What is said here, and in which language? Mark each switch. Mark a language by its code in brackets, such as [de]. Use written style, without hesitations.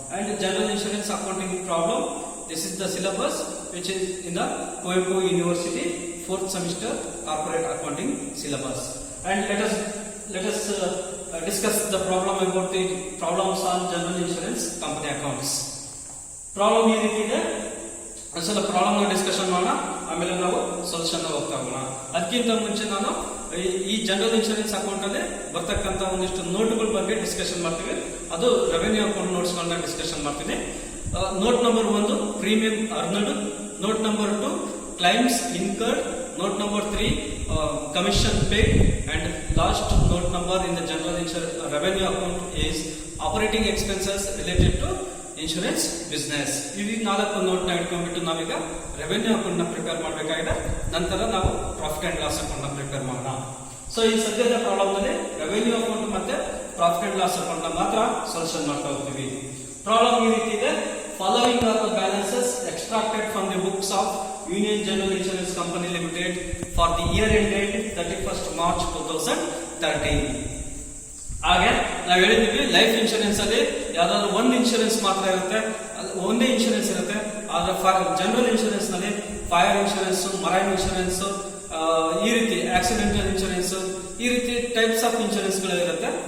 [en] And general insurance accounting problem, this is the syllabus which is in the Coimbatore University 4th semester corporate accounting syllabus. And let us discuss the problem about the problems on general insurance company accounts. [kn] Problem ಈ ರೀತಿ ಇದೆ. ಒಂದ್ಸಲ problem discussion ಮಾಡೋಣ, ಆಮೇಲೆ ನಾವು solution ಹೋಗ್ತಾ ಹೋಗೋಣ. ಅದಕ್ಕಿಂತ ಮುಂಚೆ ನಾನು ಈ ಜನರಲ್ ಇನ್ಶೂರೆನ್ಸ್ ಅಕೌಂಟ್ ಅಲ್ಲಿ ಬರ್ತಕ್ಕಂತ ಒಂದಿಷ್ಟು ನೋಟ್ಗಳ ಬಗ್ಗೆ ಡಿಸ್ಕಷನ್ ಮಾಡ್ತೀವಿ. ಅದು ರೆವೆನ್ಯೂ ಅಕೌಂಟ್ ನೋಟ್ಸ್ ಗಳನ್ನ ಡಿಸ್ಕಷನ್ ಮಾಡ್ತೀನಿ. [en] Note number 1 premium earned, note number 2 claims incurred, note number 3 commission paid, and last note number in the general insurance revenue account is operating expenses related to insurance business. [kn] EV 4 note ನ ಇಟ್ಕೊಂಡ್ಬಿಟ್ಟು ನಾವೀಗ revenue account ನ prepare ಮಾಡಬೇಕಾಗಿದೆ. ನಂತರ ನಾವು profit and loss account ನ prepare ಮಾಡೋಣ. So ಈ ಸದ್ಯದ ಪ್ರಾಬ್ಲಮ್ ನಲ್ಲಿ ರೆವೆನ್ಯೂ ಅಕೌಂಟ್ ಮತ್ತೆ ಪ್ರಾಫಿಟ್ ಅಂಡ್ ಲಾಸ್ ಅಕೌಂಟ್ ನ ಮಾತ್ರ ಸೊಲ್ಯೂಷನ್ ಮಾಡ್ತಾ ಹೋಗ್ತೀವಿ. ಪ್ರಾಬ್ಲಮ್ ಈ ರೀತಿ ಇದೆ. [en] Following are the balances extracted from the books of Union General Insurance Company Limited for the year ended 31st March 2013. [kn] ಹಾಗೆ ನಾವು ಹೇಳಿದ್ವಿ ಲೈಫ್ ಇನ್ಶೂರೆನ್ಸ್ ಅಲ್ಲಿ ಯಾವ್ದಾದ್ರು ಒಂದು ಇನ್ಶೂರೆನ್ಸ್ ಮಾತ್ರ ಇರುತ್ತೆ, ಒಂದೇ ಇನ್ಶೂರೆನ್ಸ್ ಇರುತ್ತೆ. ಆದ್ರೆ ಜನರಲ್ ಇನ್ಶೂರೆನ್ಸ್ ನಲ್ಲಿ ಫೈರ್ ಇನ್ಶೂರೆನ್ಸ್, ಮರೈನ್ ಇನ್ಶೂರೆನ್ಸ್, ಈ ರೀತಿ ಆಕ್ಸಿಡೆಂಟಲ್ ಇನ್ಶೂರೆನ್ಸ್, ಈ ರೀತಿ ಟೈಪ್ಸ್ ಆಫ್ ಇನ್ಶೂರೆನ್ಸ್ ಗಳು ಇರುತ್ತೆ.